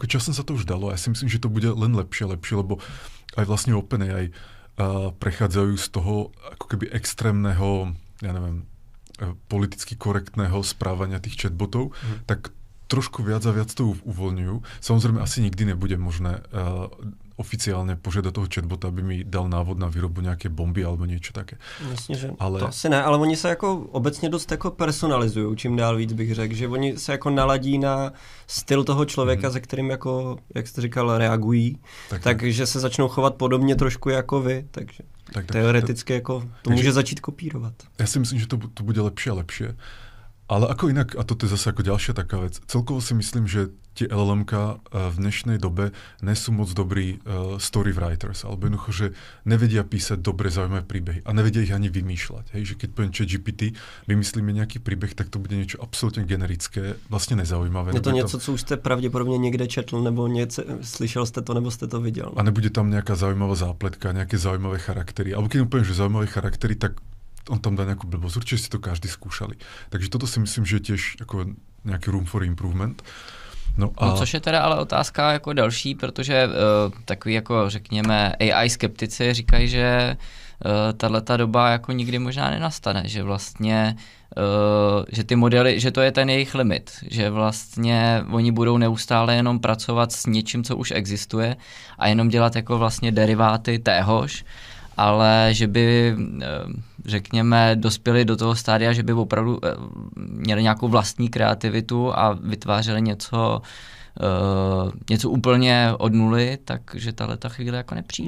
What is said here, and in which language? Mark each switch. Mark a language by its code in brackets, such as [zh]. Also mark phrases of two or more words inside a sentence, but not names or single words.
[sk] Ako časom sa to už dalo a ja si myslím, že to bude len lepšie, lebo aj vlastne OpenAI prechádzajú z toho ako keby extrémneho, ja neviem, politicky korektného správania tých chatbotov, tak trošku viac a viac to uvoľňujú. Samozrejme, asi nikdy nebude možné oficiálne požiadať toho chatbota, aby mi dal návod na výrobu nejaké bomby alebo niečo také. [cs] Jasně, že to asi ne, ale oni se jako obecně dost jako personalizují, čím dál víc bych řekl, že oni se jako naladí na styl toho člověka, se kterým jako, jak jste říkal, reagují, takže se začnou chovat podobně trošku jako vy, takže teoreticky jako to může začít kopírovat. [sk] Ja si myslím, že to bude lepšie a lepšie. Ale ako inak, a toto je zase ako ďalšia taká vec, celkovo si myslím, že tie LLM-ka v dnešnej dobe nesú moc dobrí [en] story writers, [sk] alebo jednoducho, že nevedia písať dobre zaujímavé príbehy a nevedia ich ani vymýšľať. Hej? Že keď poviem ChatGPT, vymyslíme nejaký príbeh, tak to bude niečo absolútne generické, vlastne nezaujímavé. [cs] Je to něco, co už jste pravděpodobně někde četl, nebo slyšel jste to, nebo jste to viděl. [sk] A nebude tam nejaká zaujímavá zápletka, nejaké zaujímavé charaktery. Alebo keď poviem, že zaujímavé charaktery, tak on tam dá nejakú blbosť. Určite si to každý skúšali. Takže toto si myslím, že je tiež jako nejaký [en] room for improvement. [cs] No což je teda ale otázka jako další, protože takový jako řekněme AI skeptici říkají, že tato doba jako nikdy možná nenastane, že vlastně že ty modely, že to je ten jejich limit, že vlastně oni budou neustále jenom pracovat s něčím, co už existuje a jenom dělat jako vlastně deriváty téhož, ale že by, řekněme, dospěli do toho stádia, že by opravdu měli nějakou vlastní kreativitu a vytvářeli něco úplně od nuly, takže tato chvíle jako nepřijde.